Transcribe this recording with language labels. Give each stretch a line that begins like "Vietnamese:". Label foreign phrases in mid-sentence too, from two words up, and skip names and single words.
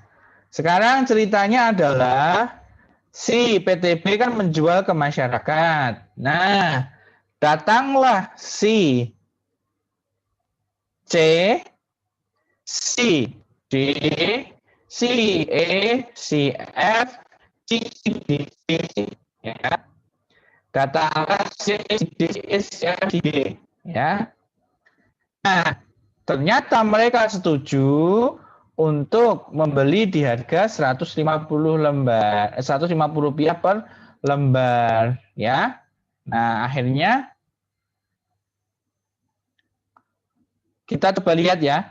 Indonesian: Sekarang ceritanya adalah si PTB kan menjual ke masyarakat. Nah, datanglah si C, si D, si E, si F, si D, ya. Datanglah si D, si F, si D, ya. Nah, ternyata mereka setuju untuk membeli di harga 150 lembar, 150 rupiah per lembar, ya. Nah, akhirnya kita coba lihat ya.